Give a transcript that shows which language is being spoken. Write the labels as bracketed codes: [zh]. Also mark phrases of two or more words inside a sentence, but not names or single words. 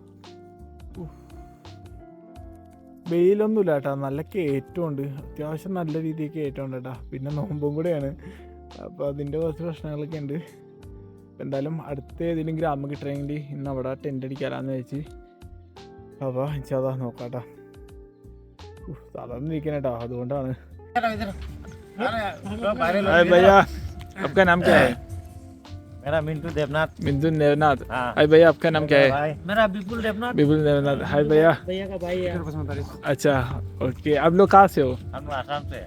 [ml] വെയിലൊന്നുമില്ല കേട്ടോ, നല്ല കയറ്റമുണ്ട്, അത്യാവശ്യം നല്ല രീതിയിൽ കയറ്റമുണ്ട് കേട്ടോ. പിന്നെ നോമ്പും കൂടെയാണ്, അപ്പോൾ അതിൻ്റെ കുറച്ച് പ്രശ്നങ്ങളൊക്കെ ഉണ്ട്. എന്തായാലും അടുത്ത ഏതെങ്കിലും ഗ്രാമം കിട്ടണമെങ്കിൽ ഇന്ന് അവിടെ ടെൻ്റ് അടിക്കാനാന്ന് വെച്ച്. അപ്പോൾ ഇൻഷാല്ലാ നോക്കാട്ടോ. തളർന്നിരിക്കണ കേട്ടോ, അതുകൊണ്ടാണ്. [hi] भैया आपका नाम क्या है? मेरा मिंटू देवनाथ। मिंटू देवनाथ। हाय भैया, आपका नाम क्या है? मेरा विपुल देवनाथ। विपुल देवनाथ। हाय भैया। भैया का भाई है। अच्छा ओके, आप लोग कहाँ से हो? हम आसाम से।